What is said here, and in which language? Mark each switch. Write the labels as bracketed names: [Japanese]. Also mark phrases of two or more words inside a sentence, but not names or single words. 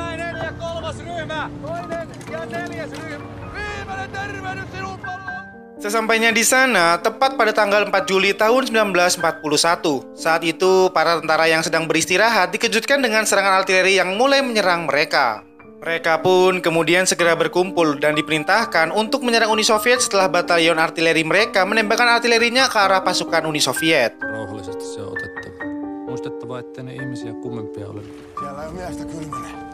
[Indonesian] Sesampainya di sana, tepat pada tanggal 4 Juli tahun 1941, saat itu para tentara yang sedang beristirahat dikejutkan dengan serangan artileri yang mulai menyerang mereka. Mereka pun kemudian segera berkumpul dan diperintahkan untuk menyerang Uni Soviet setelah batalion artileri mereka menembakkan artilerinya ke arah pasukan Uni Soviet. [Finnish] Rauhallisesti se on otettava. Muistettava, ettei ne ihmisiä kummempia ole. Siellä on miestä kylmänen.